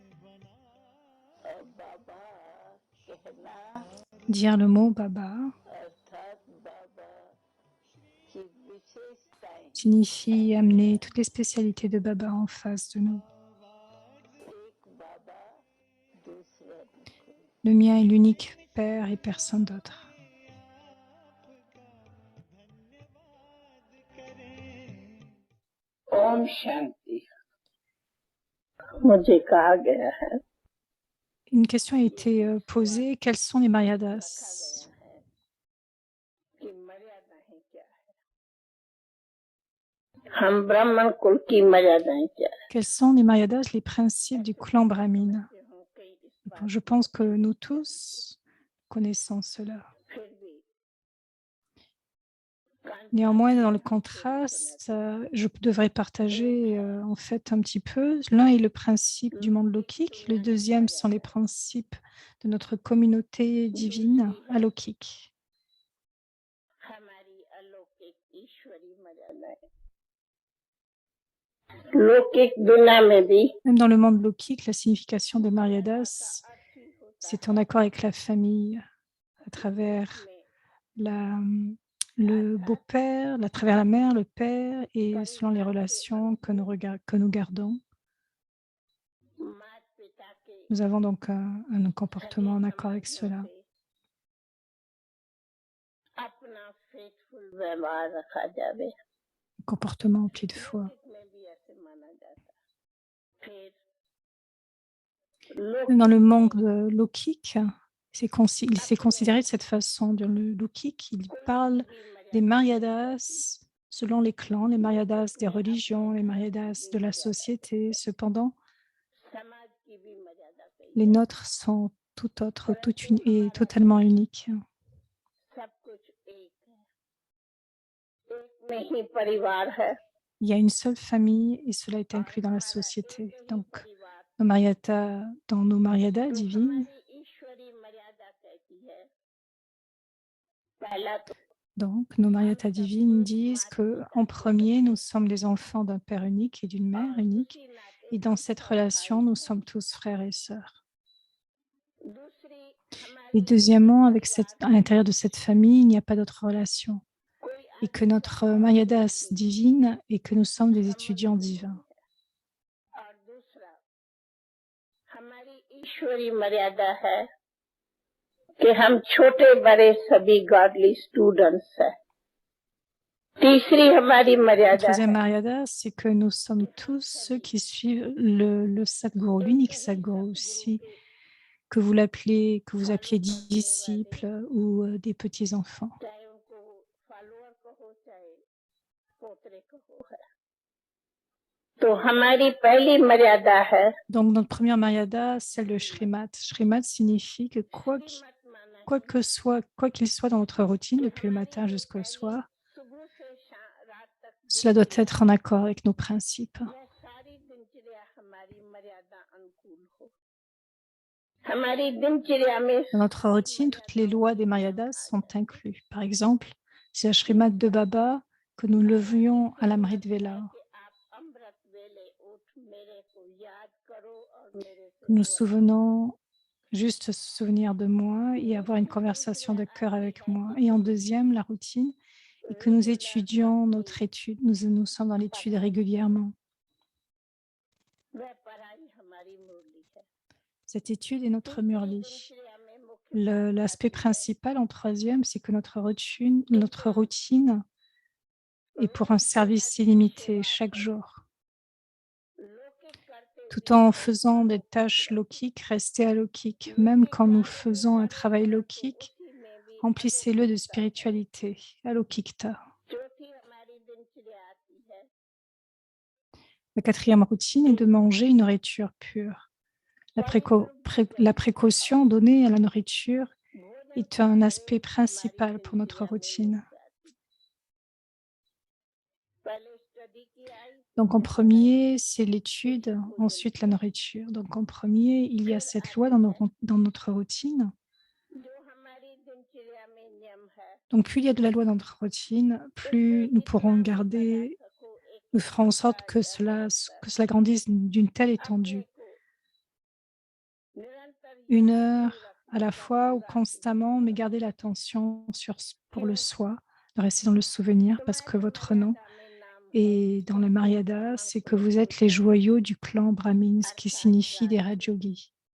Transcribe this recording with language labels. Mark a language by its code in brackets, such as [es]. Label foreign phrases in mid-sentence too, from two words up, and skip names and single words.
[fr] Dire le mot Baba signifie amener toutes les spécialités de Baba en face de nous. Le mien est l'unique Père et personne d'autre. [hi] ओम शांति मुझे कहा गया है [fr] Une question a été posée, quels sont les Maryadas? [hi] कि मर्यादाएं क्या है हम ब्राह्मण कुल की मर्यादाएं क्या है [fr] Quels sont les Maryadas, les principes du clan brahmine? Je pense que nous tous connaissons cela. [hi] फिर भी [fr] Néanmoins, dans le contraste, je devrais partager en fait un petit peu. L'un est le principe du monde lokique, le deuxième sont les principes de notre communauté divine alokik. [hi] हमारी अलौकिक ईश्वरी मर्यादाएं लौकिक दुनिया में भी [fr] Même dans le monde lokique, la signification de Maryadas, c'est en accord avec la famille, à travers le beau-père, à travers la mère, le père, et selon les relations que nous gardons. [hi] माता पिता के [fr] Nous avons donc un comportement en accord avec cela. [hi] अपना फेथफुल व्यवहार रखा जावे [fr] Un comportement empli de foi. [hi] लौकिक में भी ऐसे माना जाता फिर [fr] Même dans le monde lokique, il s'est considéré de cette façon. Dans le lokique, il parle des Maryadas selon les clans, les Maryadas des religions, les Maryadas de la société. Cependant, [hi] समाज की भी मर्यादा कही [fr] les nôtres sont tout autres et totalement uniques. [hi] सब कुछ एक है एक में ही परिवार है [fr] Il y a une seule famille et cela est inclus dans la société. Donc, dans nos Maryadas divines, [hi] हमारी ईश्वरी मर्यादा कहती है पहला तो [fr] donc nos Maryadas divines disent que en premier, nous sommes les enfants d'un père unique et d'une mère unique. [hi] उसी नाते [fr] Et dans cette relation, nous sommes tous frères et sœurs. [hi] दूसरी [fr] Et [hi] हमारी [fr] deuxièmement, à l'intérieur de cette famille, il n'y a pas d'autre relation. [hi] कोई [fr] Et que notre Maryadas divine et que nous sommes des étudiants divins. [hi] और दूसरा हमारी ईश्वरी मर्यादा है कि हम छोटे बड़े सभी [en] godly students [hi] हैं तीसरी हमारी [fr] La [hi] मर्यादा [fr] troisième [hi] है [fr] Maryada, c'est que nous sommes tous ceux qui suivent le Sadhguru, l'unique Sadhguru, que vous appelez disciples ou des petits-enfants. [hi] चाहे उनको फॉलोअर कहो चाहे पोतरे कहो है तो हमारी पहली मर्यादा है [fr] Donc, notre première Maryada, celle de Shrimat. Shrimat signifie que quoi qu'il soit dans notre routine, depuis le matin jusqu'au soir, [hi] सुबह से रात तक [fr] cela doit être en accord avec nos principes. [hi] यह सारी दिनचर्या हमारी मर्यादा अनुकूल हो हमारी दिनचर्या में [fr] Dans notre routine, toutes les lois des Maryadas sont incluses. Par exemple, c'est à Shrimad de Baba que nous levions à l'Amrit Vela. [hi] कि आप अमृत वेले उठ मेरे को याद करो और मेरे से [fr] Nous nous [hi] दुआ [fr] souvenons, juste se souvenir de moi et avoir une conversation de cœur avec moi. Et en deuxième, la routine, et que nous étudions notre étude. Nous sommes dans l'étude régulièrement. [hi] वह पढ़ाई हमारी मुरली है [fr] Cette étude est notre murli. [hi] दिनचर्या में मुख्य [fr] L'aspect principal en troisième, c'est que notre routine est pour un service illimité chaque jour. [hi] लौकिक करते [fr] tout en faisant des tâches lौकिक, restez alौकिक. Même quand nous faisons un travail lौकिक, remplissez-le de spiritualité, alौकिकता. [hi] चौथी हमारी दिनचर्या आती है [fr] La quatrième routine est de manger une nourriture pure. La précaution donnée à la nourriture est un aspect principal pour notre routine. [hi] पहले स्टडी की आई [fr] Donc en premier, c'est l'étude, ensuite la nourriture. Donc en premier, il y a cette loi dans notre routine. [hi] जो हमारी दिनचर्या में नियम है [fr] Donc plus il y a de la loi dans notre routine, plus nous pourrons garder, nous ferons en sorte que cela grandisse d'une telle étendue. 1 heure à la fois ou constamment, mais gardez l'attention pour le soi, de rester dans le souvenir parce que votre nom est dans le Maryada, c'est que vous êtes les joyaux du clan Brahmin, ce qui signifie des Rajogis.